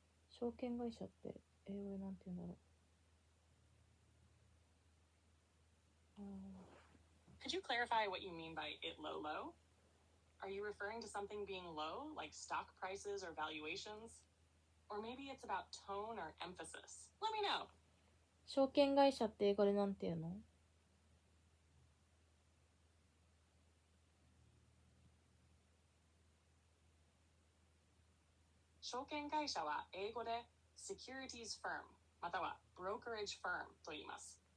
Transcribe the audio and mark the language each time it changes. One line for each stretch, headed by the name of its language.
Japanese: 証券会社って英語でなんて言うんだろう。
English: Could you clarify what you mean by it low low? Are you referring to something being low, like stock prices or valuations? Or maybe it's about tone or emphasis. Let me know.
Japanese: 証券会社って英語でなんて言うの？証券会社は英語で Securities Firm または Brokerage Firm と言います。